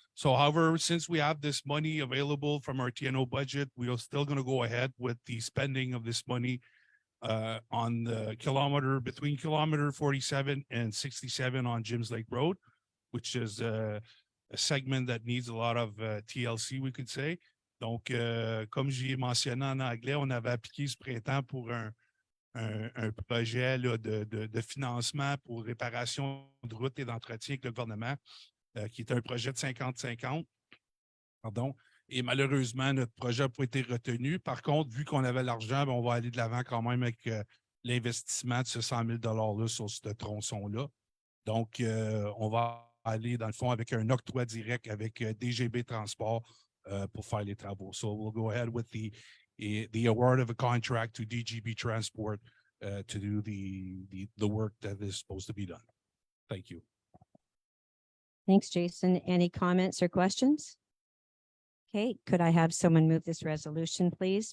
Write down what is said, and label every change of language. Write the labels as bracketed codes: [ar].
[en] So however, since we have this money available from our TNO budget, we are still going to go ahead with the spending of this money on the kilometer between kilometer 47 and 67 on Jims Lake Road. which is a segment that needs a lot of TLC, we could say. [fr] Donc, comme j'y ai mentionné en anglais, on avait appliqué ce printemps pour un projet là, de financement pour réparation de routes et d'entretien avec le gouvernement, qui est un projet de 50-50. Pardon. Et malheureusement, notre projet n'a pas été retenu. Par contre, vu qu'on avait l'argent, on va aller de l'avant quand même avec l'investissement de ce 100 000 $-là sur ce tronçon-là. Donc, on va aller, dans le fond, avec un octroi direct avec DGB Transport pour faire les travaux. [en] So we'll go ahead with the award of a contract to DGB Transport to do the work that is supposed to be done. Thank you. Thanks, Jason. Any comments or questions? Okay, could I have someone move this resolution, please?